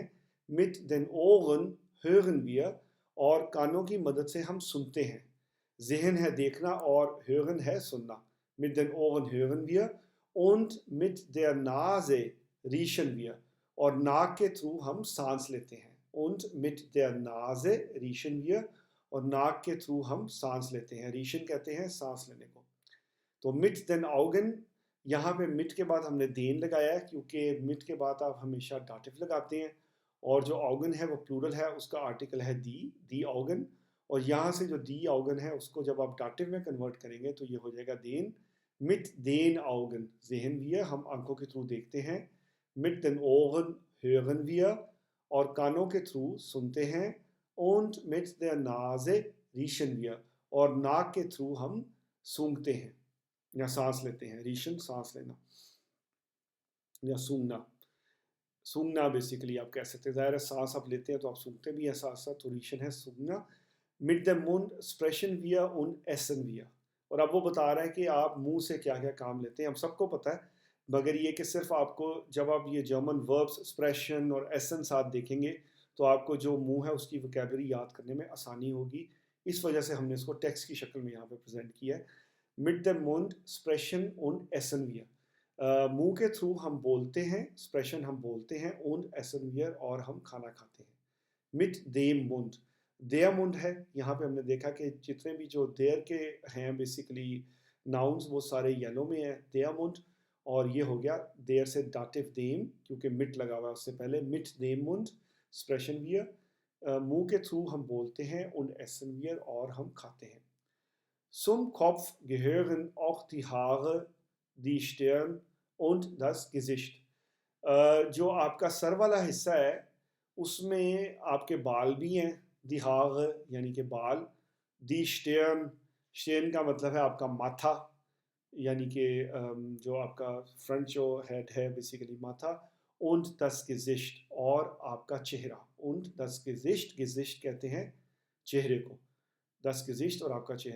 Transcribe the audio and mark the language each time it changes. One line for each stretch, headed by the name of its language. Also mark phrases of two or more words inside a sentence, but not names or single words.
German: Mit den Ohren hören wir.
Urdu: اور کانوں کی مدد سے ہم سنتے ہیں. ذہن ہے دیکھنا اور hören ہے سننا.
German: Mit den Ohren hören wir. Und mit der Nase riechen wir.
Urdu: اور ناک کے تھرو ہم سانس لیتے ہیں.
German: Und mit der Nase riechen wir.
Urdu: اور ناک کے تھرو ہم سانس لیتے ہیں. ریشن کہتے ہیں سانس لینے کو.
German: تو mit den Augen،
Urdu: یہاں پہ mit کے بعد ہم نے دین لگایا ہے، کیونکہ mit کے بعد آپ ہمیشہ ڈاٹیو لگاتے ہیں، اور جو آؤگن ہے وہ پلورل ہے، اس کا آرٹیکل ہے
German: die Augen.
Urdu: اور یہاں سے جو
German: die Augen
Urdu: ہے اس کو جب آپ ڈاٹیو میں کنورٹ کریں گے تو یہ ہو جائے گا دین.
German: mit den Augen sehen wir،
Urdu: ہم آنکھوں کے تھرو دیکھتے ہیں.
German: mit den Ohren hören wir،
Urdu: اور کانوں کے تھرو سنتے ہیں.
German: und mit der Nase riechen wir،
Urdu: اور ناک کے تھرو ہم سونگھتے ہیں یا سانس لیتے ہیں. ریشن سانس لینا یا سونگنا. سونگنا بیسیکلی آپ کہہ سکتے ہیں، ظاہر ہے سانس آپ لیتے ہیں تو آپ سونگتے بھی ہیں ساتھ ساتھ، تو ریشن ہے سونگنا.
German: mit dem Mund sprechen wir und essen wir.
Urdu: اور اب وہ بتا رہا ہے کہ آپ منہ سے کیا کیا کام لیتے ہیں. ہم سب کو پتہ ہے، مگر یہ کہ صرف آپ کو جب آپ یہ جرمن وربس اسپریشن اور ایسن ساتھ دیکھیں گے تو آپ کو جو منہ ہے اس کی وکیبلری یاد کرنے میں آسانی ہوگی. اس وجہ سے ہم نے اس کو ٹیکسٹ کی شکل میں یہاں پہ پریزنٹ کیا ہے.
German: mit dem Mund sprechen und essen wir.
Urdu: منہ کے تھرو ہم بولتے ہیں، اسپریشن ہم بولتے ہیں،
German: und essen wir
Urdu: اور ہم کھانا کھاتے ہیں.
German: mit dem Mund. der Mund
Urdu: ہے، یہاں پہ ہم نے دیکھا کہ جتنے بھی جو der کے ہیں بیسیکلی ناؤنز وہ سارے یلو میں ہیں.
German: der Mund،
Urdu: اور یہ ہو گیا der سے داٹیو dem، کیونکہ mit لگا ہوا ہے اس سے پہلے.
German: mit dem Mund sprechen wir.
Urdu: منہ کے تھرو ہم بولتے ہیں،
German: und essen wir
Urdu: اور ہم کھاتے ہیں.
German: Zum Kopf gehören auch die Haare die Stirn und das Gesicht.
Urdu: جو آپ کا سر والا حصہ ہے اس میں آپ کے بال بھی ہیں،
German: die Haare
Urdu: یعنی کہ بال،
German: die Stirn,
Urdu: اسٹیئرن کا مطلب ہے آپ کا ماتھا، یعنی کہ جو آپ کا فرنٹ جو ہیڈ ہے بیسیکلی ماتھا،
German: und das Gesicht
Urdu: اور آپ کا چہرہ،
German: und das Gesicht،
Urdu: Gesicht کہتے ہیں چہرے کو،
German: das Gesicht
Urdu: اور آپ کا چہرہ.